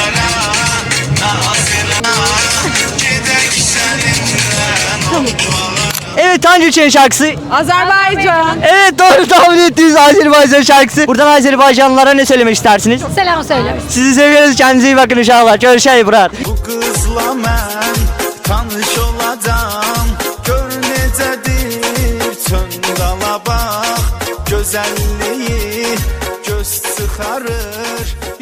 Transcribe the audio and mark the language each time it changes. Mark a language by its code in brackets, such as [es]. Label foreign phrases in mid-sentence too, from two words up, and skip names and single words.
[tr] Evet, hangi ülkenin şarkısı? Azerbaycan. Evet, doğru tahmin ettiniz, Azerbaycan şarkısı. Buradan Azerbaycanlılara ne söylemek istersiniz? Selam söyle. Sizi seviyoruz, kendinize iyi bakın inşallah. Görüşürüz Burak. [az] Bu kızla mən tanış oladam. Gör necədir töndala bax. Gözəlliyi göz çıxarır.